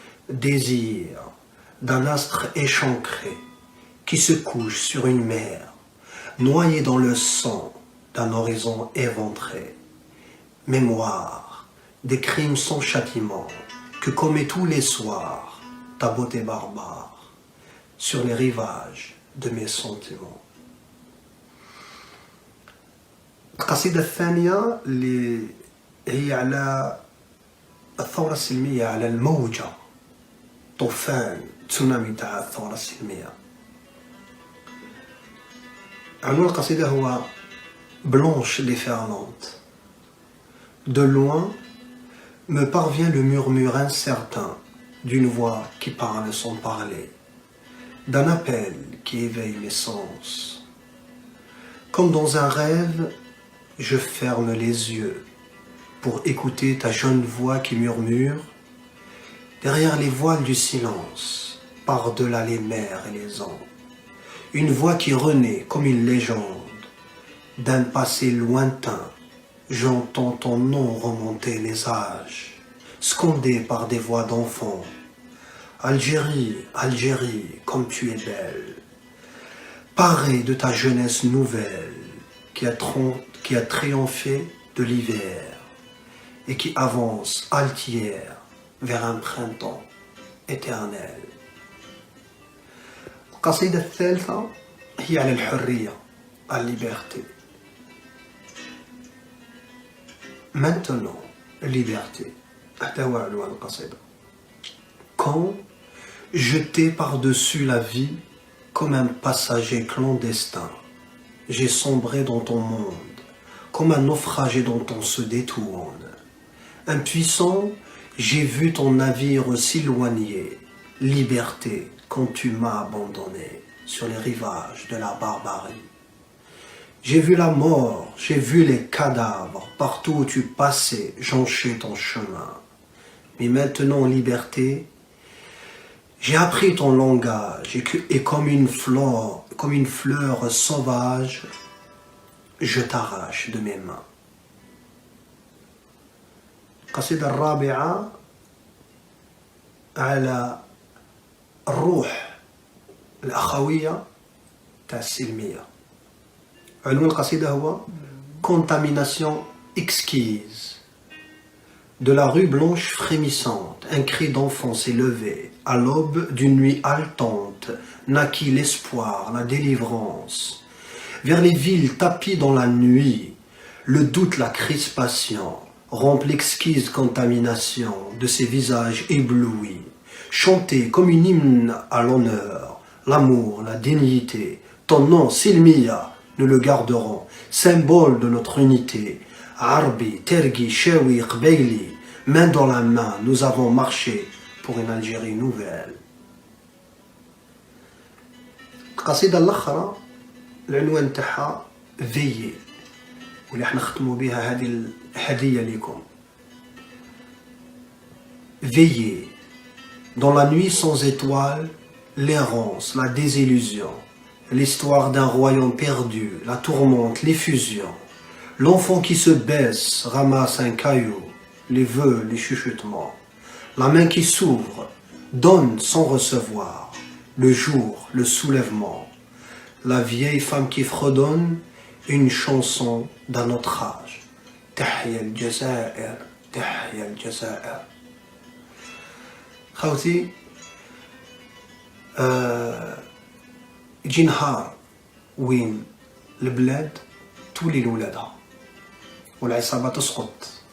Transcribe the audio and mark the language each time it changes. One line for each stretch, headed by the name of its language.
French: Désir d'un astre échancré qui se couche sur une mer, noyé dans le sang d'un horizon éventré. Mémoire des crimes sans châtiment que commet tous les soirs ta beauté barbare sur les rivages de mes sentiments.
Arabic: القصيدة الثانية اللي هي على الثورة السلمية، على الموجة، طوفان تسونامي تاع الثورة السلمية. عنوان القصيدة هو
French: Blanche déferlante. De loin me parvient le murmure incertain d'une voix qui parle sans parler, d'un appel qui éveille mes sens. Comme dans un rêve, je ferme les yeux pour écouter ta jeune voix qui murmure derrière les voiles du silence, par-delà les mers et les ans. Une voix qui renaît comme une légende d'un passé lointain. J'entends ton nom remonter les âges, scandé par des voix d'enfants. Algérie, Algérie, comme tu es belle, parée de ta jeunesse nouvelle qui a triomphé de l'hiver et qui avance altière vers un printemps éternel.
Arabic: القصيدة الثالثة هي على الحرية، على liberté.
French: Maintenant, liberté.
Arabic: هذا هو عنوان القصيدة.
French: Quand, jeté par-dessus la vie comme un passager clandestin, j'ai sombré dans ton monde, comme un naufragé dont on se détourne. Impuissant, j'ai vu ton navire s'éloigner, liberté, quand tu m'as abandonné sur les rivages de la barbarie. J'ai vu la mort, j'ai vu les cadavres, partout où tu passais, jonchais ton chemin. Mais maintenant en liberté, j'ai appris ton langage et comme une fleur sauvage, je t'arrache de mes mains.
Arabic: القصيدة الرابعة على الروح الأخوية تاع السلمية. عنوان القصيدة هو
French: Contamination exquise. De la rue blanche frémissante, un cri d'enfant s'est levé. À l'aube d'une nuit haletante, naquit l'espoir, la délivrance. Vers les villes tapies dans la nuit, le doute, la crispation, rompent l'exquise contamination de ces visages éblouis. Chanter comme une hymne à l'honneur, l'amour, la dignité. Ton nom, Silmiya, nous le garderons, symbole de notre unité. Arbi, Tergi, Chewi, Qbeili, main dans la main, nous avons marché pour une Algérie nouvelle.
Arabic: القصيدة الأخرى العنوان تاعها Veillez واللي احنا نختموا بها هذه الهدية لكم.
French: Veillez, dans la nuit sans étoiles, l'errance, la désillusion, l'histoire d'un royaume perdu, la tourmente, l'effusion. L'enfant qui se baisse ramasse un caillou, les vœux, les chuchotements. La main qui s'ouvre donne sans recevoir, le jour, le soulèvement. La vieille femme qui fredonne une chanson d'un autre âge.
Arabic: تحيا الجزائر تحيا الجزائر. خوتي يجي نهار وين البلاد تولي لولادها والعصابة تسقط.